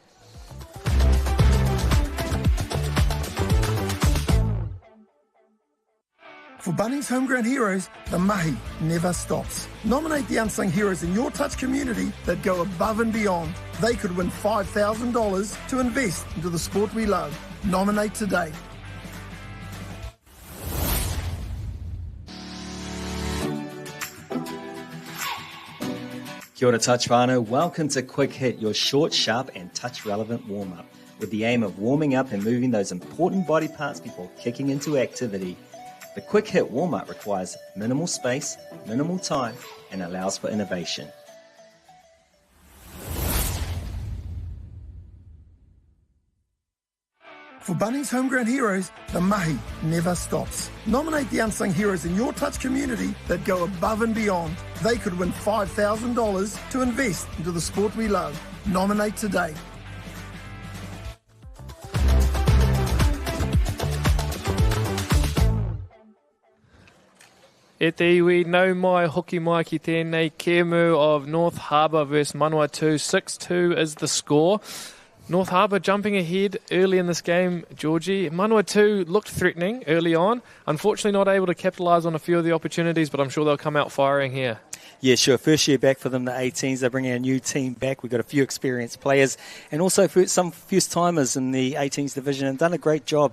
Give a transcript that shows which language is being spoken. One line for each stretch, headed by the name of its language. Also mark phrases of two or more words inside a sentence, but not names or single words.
English: For Bunnings Homegrown Heroes, the mahi never stops. Nominate the unsung heroes in your touch community that go above and beyond. They could win $5,000 to invest into the sport we love. Nominate today.
Māori: Kia ora touch whānau.
English: Welcome to Quick Hit, your short, sharp and touch relevant warm-up, with the aim of warming up and moving those important body parts before kicking into activity. The Quick Hit warm-up requires minimal space, minimal time, and allows for innovation. For Bunnings Homegrown Heroes, the mahi never stops. Nominate the unsung heroes in your touch community that go above and beyond. They could win $5,000 to invest into the sport we love. Nominate today.
Māori: E te iwi, nau mai, hoki mai ki tēnei kēmu of North Harbour versus Manawatu.
English: 6-2 is the score. North Harbour jumping ahead early in this game, Georgie. Manawatu looked threatening early on. Unfortunately not able to capitalise on a few of the opportunities, but I'm sure they'll come out firing here. Yeah, sure. First year back for them, the 18s. They're bringing a new team back. We've got a few experienced players and also some first-timers in the 18s division and done a great job.